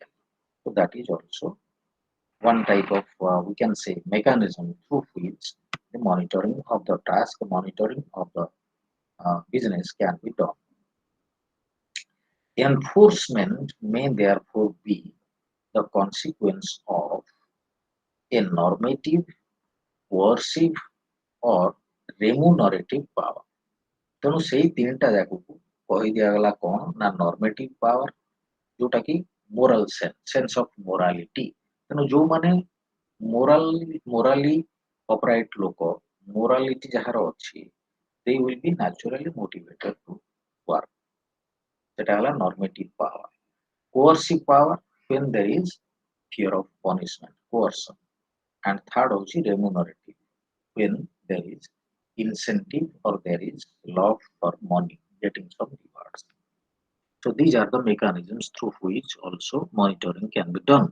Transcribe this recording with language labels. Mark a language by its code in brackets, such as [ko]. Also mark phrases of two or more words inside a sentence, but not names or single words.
[en] So that is also one type of we can say mechanism through which the monitoring of the task, monitoring of the business can be done. Enforcement may therefore be the consequence of a normative, coercive, or remunerative power. [or] ତେଣୁ ସେଇ ତିନିଟା ଯାକକୁ କହି ଦିଆଗଲା କଣ ନା [en] normative power [or] ଯୋଉଟା କି [en] moral sense of morality. [or] ତେଣୁ ଯୋଉମାନେ [en] morally upright [or] ଲୋକ ମୋରାଲିଟି ଯାହାର ଅଛି [en] they will be naturally motivated to work. [or] ସେଟା ହେଲା [en] normative power. Coercive power when there is fear of punishment, coercion. And third also remunerative when there is incentive or there is love for money, getting some rewards. So these are the mechanisms through which also monitoring can be done.